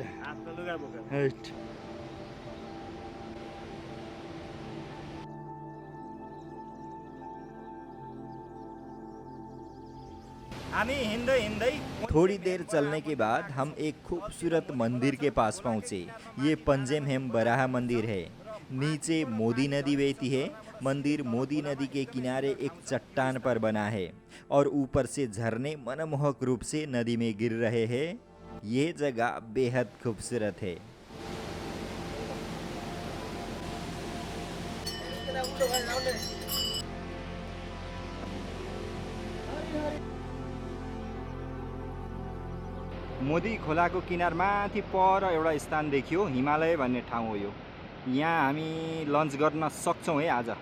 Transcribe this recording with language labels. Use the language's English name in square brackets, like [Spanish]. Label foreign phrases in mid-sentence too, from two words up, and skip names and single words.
[Nepali] हैट। हामी हिँड्दै हिँड्दै [Hindi] थोड़ी देर चलने के बाद हम एक खूबसूरत मंदिर के पास पहुंचे। ये पंजेमहेम बराह मंदिर है। नीचे मोदी नदी बहती है। मंदिर मोदी नदी के किनारे एक चट्टान पर बना है और ऊपर से झरने मनमोहक रूप से नदी में गिर रहे हैं। ये जगह बेहद खूबसूरत है। [Nepali] मोदी खोलाको किनारमाथि पर एउटा स्थान देखियो, हिमालय भन्ने ठाउँ हो यो। यहाँ हामी लन्च गर्न सक्छौँ है आज।